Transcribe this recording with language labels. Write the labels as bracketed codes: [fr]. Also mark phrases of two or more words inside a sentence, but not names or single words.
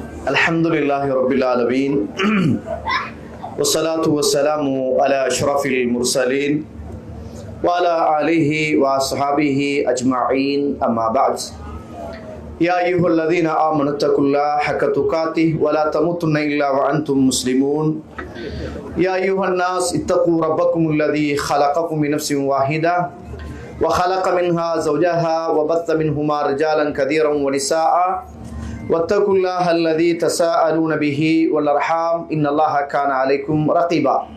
[ar] الحمد لله رب العالمين والصلاة والسلام على أشرف المرسلين و على آله و أصحابه أجمعين. أما بعد. يا أيها الذين آمنوا اتقوا الله حق تقاته و لا تموتن إلا و أنتم مسلمون. يا أيها الناس اتقوا ربكم الذي خلقكم من نفس واحدة وخلق منها زوجها وبث منهما رجالا كثيرا ونساء واتقوا الله الذي تساءلون به والأرحام إن الله كان عليكم رقيبا.